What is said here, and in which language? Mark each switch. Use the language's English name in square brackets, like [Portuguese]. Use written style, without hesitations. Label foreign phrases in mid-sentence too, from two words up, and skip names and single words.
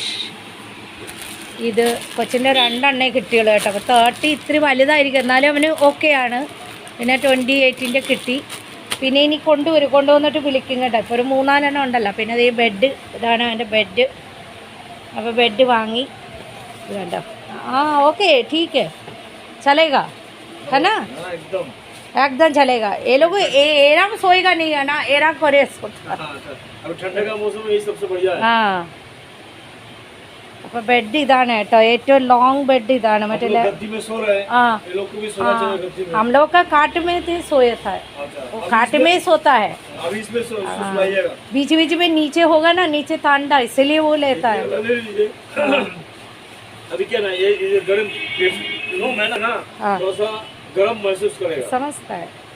[Malayalam] ഇത് കൊച്ചിൻ്റെ 2 കിട്ടിയുള്ളൂ കേട്ടോ. അപ്പോൾ 30 ഇത്തിരി വലുതായിരിക്കും, എന്നാലും അവന് ഓക്കെയാണ്. പിന്നെ 28-ൻ്റെ കിട്ടി. പിന്നെ ഇനി കൊണ്ടുവന്നിട്ട് വിളിക്കും കേട്ടോ. ഇപ്പോൾ ഒരു 3-4 ഉണ്ടല്ലോ. പിന്നെ അത് ഈ ബെഡ്, ഇതാണ് അവൻ്റെ ബെഡ്. അപ്പോൾ ബെഡ് വാങ്ങി ഇത് കണ്ടോ. [Hindi] ഓക്കെ ठीक है चलेगा है ना, एकदम चलेगा. ये लोग एराम सोएगा नहीं है ना, एराम करे सोता. अब ठंडे का मौसम में ये सबसे बढ़िया है. [Malayalam] हाँ അപ്പോൾ ബെഡ് ഇതാണ് കേട്ടോ, ഏറ്റവും ലോങ് ബെഡ് ഇതാണ്. [Hindi] മറ്റേ हम लोग का काट में थे सोया था, वो काट में सोता है. बीच बीच में नीचे होगा ना, नीचे ठंडा, इसलिए वो लेता है. अभी क्या ना ये गर्म ना थोड़ा सा गर्म महसूस करेगा, समझता है.